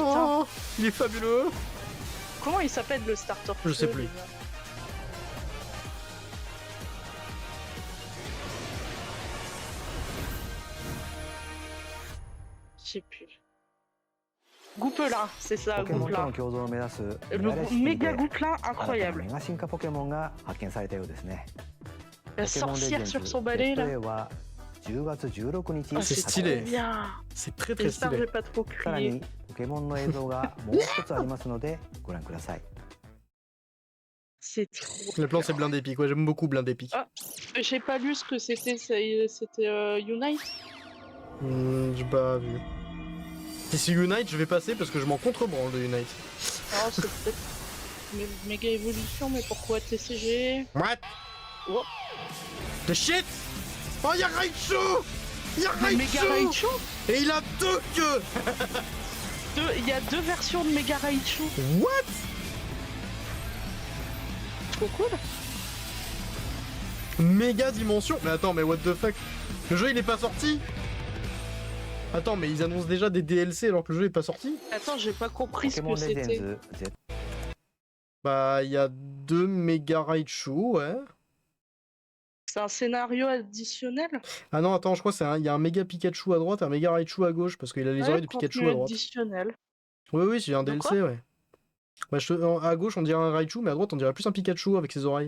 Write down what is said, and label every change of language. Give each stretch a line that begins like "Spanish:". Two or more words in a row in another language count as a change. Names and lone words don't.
French: Oh, il est fabuleux. Comment il s'appelle le starter? Je sais feu, plus. déjà Je sais plus. Goupelin, c'est ça,
Japanese: ポケモンと
French: Goupelin.
Japanese: の共存を目指す
French: Le
Japanese: メガレシティ
French: méga
Japanese: で
French: Goupelin
Japanese: 新たな
French: incroyable.
Japanese: メガ進化ポケモンが発見されたようですね。
French: La
Japanese: ポケモンレジェ
French: sorcière
Japanese: ン
French: sur
Japanese: ズ
French: son balai là.
Japanese: ZA は10月16日
French: Ah, c'est c'est stylé. trop bien. C'est très très J'espère que je stylé. vais pas trop
Japanese: さら
French: crier.
Japanese: にポケモンの映像がもう一つありますのでご覧ください。
French: C'est trop. Le plan, c'est Blind Epic. Ouais, j'aime beaucoup Blind Epic. Ah, j'ai pas lu ce que c'était. C'était Unite. J'ai pas vu. Si c'est Unite, je vais passer parce que je m'en contrebranle de Unite. Non, c'est peut-être méga évolution, mais pourquoi TCG? What? Oh.
English: The shit!
French: Oh, y'a Raichu! Y'a Mais Méga Raichu? Et il a deux queues! Il y a deux versions de Méga Raichu. What? Trop cool. Méga dimension? Mais attends, mais
English: what the fuck?
French: Le jeu il est pas sorti? Attends, mais ils annoncent déjà des DLC alors que le jeu est pas sorti? Attends, j'ai pas
Japanese: ポ
French: compris
Japanese: ケ
French: ce
Japanese: モ
French: que
Japanese: ンレジェン
French: c'était.
Japanese: ズ Z
French: Bah, il y a deux méga Raichu, ouais. C'est un scénario additionnel? Ah non, attends, je crois qu'il y a un méga Pikachu à droite et un méga Raichu à gauche parce qu'il a les Ouais, oreilles de Pikachu contenu à droite. additionnel. Oui, oui, c'est un De DLC, quoi ouais. Bah, à gauche, on dirait un Raichu, mais à droite, on dirait plus un Pikachu avec ses oreilles.